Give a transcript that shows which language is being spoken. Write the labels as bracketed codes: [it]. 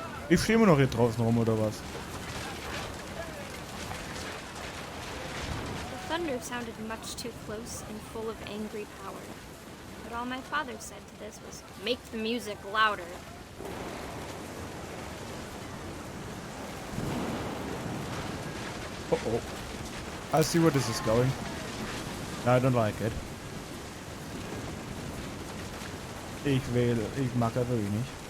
[de] Ich stehe immer noch hier draußen rum, oder was? [en] The thunder sounded much too close and full of angry power. But all my father said to this was, "Make the music louder." Oh oh. I see where this is going. I don't like it. [de] Ich mag das wirklich nicht.